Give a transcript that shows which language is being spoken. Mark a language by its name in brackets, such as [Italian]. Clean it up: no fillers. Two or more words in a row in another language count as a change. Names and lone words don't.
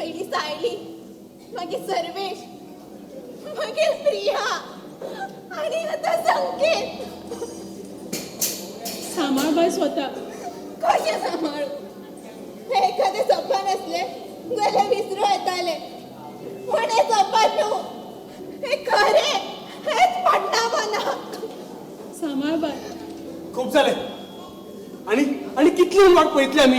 [Konkani] सायली मागीर सर्वेश मागीर प्रिया आणि आता संकेत. सांभाळ बाय स्वतः. कशें सांबाळू? एखादे सपन असले जाल्यार विसरू येताले पण हे सपन न्हू, हे खरे, हेच पडना मना. सांभाळ बाय. खूप झाले आणि आणि कितली वाट पळयतली आम्ही.